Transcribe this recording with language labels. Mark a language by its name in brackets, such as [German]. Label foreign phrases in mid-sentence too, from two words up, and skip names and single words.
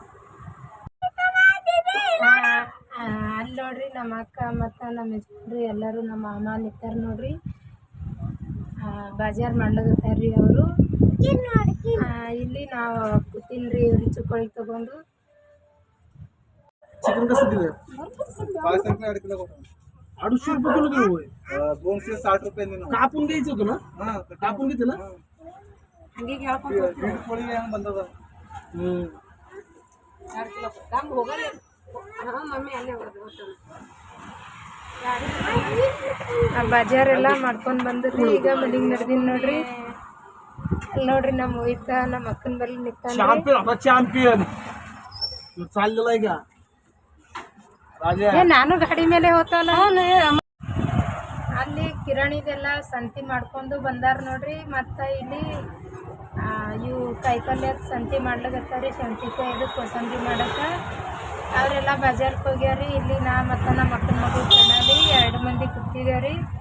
[Kannada] ಅಲ್ಲಿ ನೋಡ್ರಿ ನಮ್ಮ ಅಕ್ಕ ಮತ್ತು ನಮ್ಮ ಯಜಮಾನ್ರು ಎಲ್ಲರೂ ನಮ್ಮ ಮಾಮ ನಿಂತಾರ ನೋಡ್ರಿ. ಬಜಾರ್ ಮಾಡ್ಲಾಗತ್ತಾರ್ರಿ ಅವರು. ಇಲ್ಲಿ ನಾವು ಕೂತೀನಿ ರೀ ಇವ್ರಿಗೆ ಚಿಕ್ಕೋಳಿಗೆ ತಗೊಂಡು. [Marathi] चिकन कसं दिलं? 250 रुपये किलो देऊ. 260 रुपये कापून द्यायचं होतं ना. कापून घेते ना. [Kannada] ಬಂದದ. ಬಜಾರೆಲ್ಲ ಮಾಡ್ಕೊಂಡು ಬಂದ್ರಿ. ಈಗ ಮನೆಗೆ ನಡೆದೀನಿ ನೋಡ್ರಿ. ಅಲ್ಲಿ ನೋಡ್ರಿ ನಮ್ಮ ಮೋಹಿತ ನಮ್ಮ ಅಕ್ಕನ ಬಲ್ಲಿ ನಿಂತಾನ. [Marathi] ಚಾಂಪಿಯನ್ चाललेला आहे का राजा? [Kannada] ನಾನು ಗಾಡಿ ಮೇಲೆ ಹೋತಲ್ಲ. ಅಲ್ಲಿ ಕಿರಣಿದೆಲ್ಲ ಸಂತಿ ಮಾಡ್ಕೊಂಡು ಬಂದಾರ ನೋಡ್ರಿ. ಮತ್ತು ಇಲ್ಲಿ ಇವು ಕಾಯಿಪಲ್ಯದ ಸಂತಿ ಮಾಡ್ಲಾಗತ್ತಾರ. ಶಂತಿಕಾಯಿದು ಕೋಸಂಬರಿ ಮಾಡಕ್ಕೆ ಅವರೆಲ್ಲ ಬಜಾರ್ಗೆ ಹೋಗ್ಯಾರಿ. ಇಲ್ಲಿ ನಾ ಮತ್ತು ನಮ್ಮ ಅಕ್ಕನ ಮಗಳು ಕಣ್ಣಾಲಿ 2 ಮಂದಿ ಕೂತಿದ್ದೇವ್ರಿ.